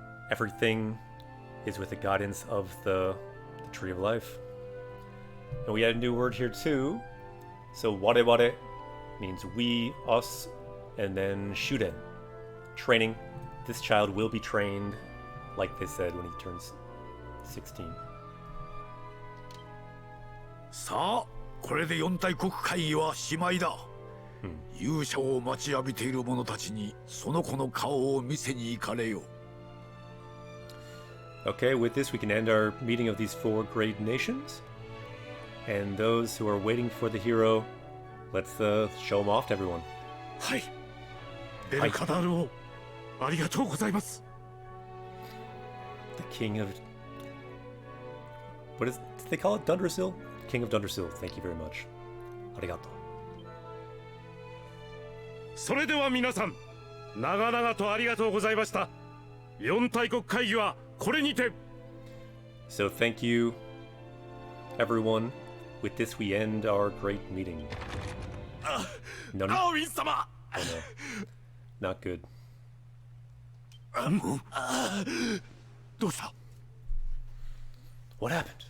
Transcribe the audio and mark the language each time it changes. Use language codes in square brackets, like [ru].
[en] Everything is with the guidance of the Tree of Life. And we had a new word here too. So ware means we, us, and then shuren, training. This child will be trained, like they said, when he turns 16. [ja] さあ、これで四大国会議はしまいだ。勇者を待ちわびている者たちにその子の顔を見せに行かれよ。 [en] Okay, with this we can end our meeting of these four great nations. And those who are waiting for the hero, let's show him off to everyone. [ja] はい。デルカダールをありがとうございます。 [en] The king of... What did they call it? Dundersill? King of Dundersill. Thank you very much. Arigato. [ja] それでは皆さん、長々とありがとうございました。四大国会議はこれにて。 [en] So thank you, everyone. With this we end our great meeting. No, no. [ja] アーウィン様。 [en] Oh no. Not good. [ja] どうした？ [en] What happened?